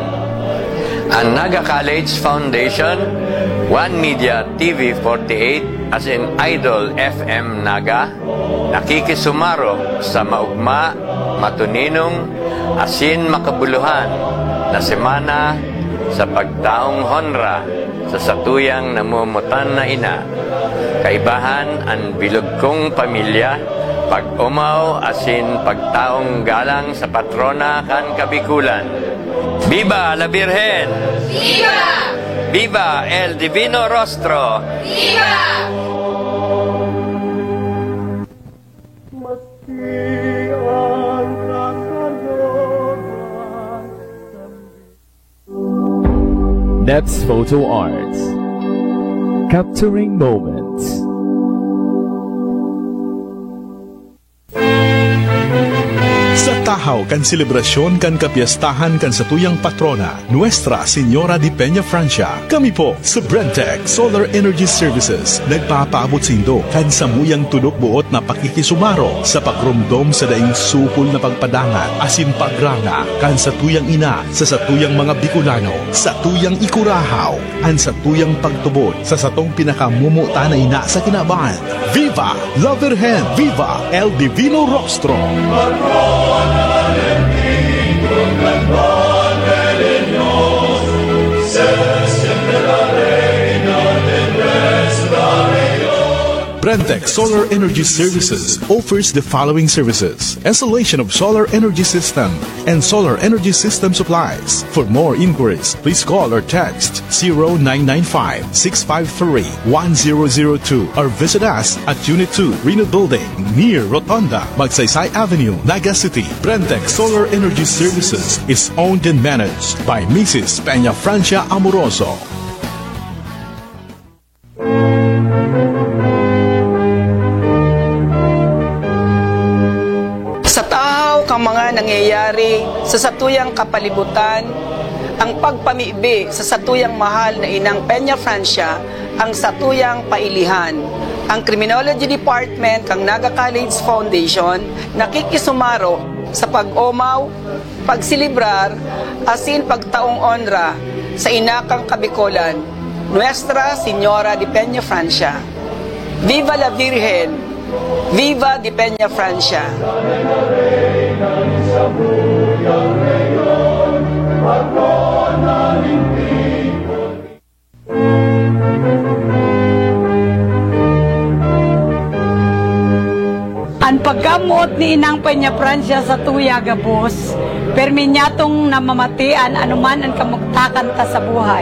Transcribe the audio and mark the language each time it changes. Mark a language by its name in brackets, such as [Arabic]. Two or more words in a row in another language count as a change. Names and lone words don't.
[Bikol] Ang Naga College Foundation, [English] One Media [Bikol] TV 48 as in Idol FM Naga, nakikisumaro sa maugma, matuninong, asin makabuluhan na semana sa pagtaong honra sa satuyang namumutan na ina. Kaibahan ang bilog kong pamilya, pag-umaw asin pagtaong galang sa patrona kan Kabikulan. [Spanish] Viva la Virgen! Viva! Viva el Divino Rostro! Viva! [English] Next Photo Arts, capturing moments. [Bikol] Sa tahaw kan selebrasyon kan kapiestahan kan satuyang patrona, Nuestra Señora de Peñafrancia, kami po sa Brentec [English] Solar Energy Services [Bikol] nagpapaabot sindo kan samuyang tunok buot na pakikisumaro sa pagrumdom sa daing supol na pagpadangat asin pagranga kan satuyang ina sa satuyang mga Bicolano, satuyang ikurahaw, an satuyang pagtubod sa satong pinakamumuta na ina sa kinaban. [Spanish] Viva la Virgen! Viva el Divino Rostro! [English] Brentec Solar Energy Services offers the following services: installation of solar energy system and solar energy system supplies. For more inquiries, please call or text 0995-653-1002 or visit us at Unit 2, Reno Building, near Rotonda, Magsaysay Avenue, Naga City. Brentec Solar Energy Services is owned and managed by Mrs. Peñafrancia Amoroso. [Bikol] Mga nangyayari sa satuyang kapalibutan, ang pagpamibi sa satuyang mahal na inang Peñafrancia, ang satuyang pailihan. Ang Criminology Department ng Naga College Foundation nakikisumaro sa pag-umaw, pagsilibrar, asin pagtaong honra sa inakang Kabikulan, Nuestra Señora de Peñafrancia. [Spanish] Viva la Virgen! Viva de Peñafrancia! [Bikol] Ang pagkamot ni Inang Peñafrancia sa tuya gabos, perminyatong namamatian anuman ang kamugtakan ta sa buhay.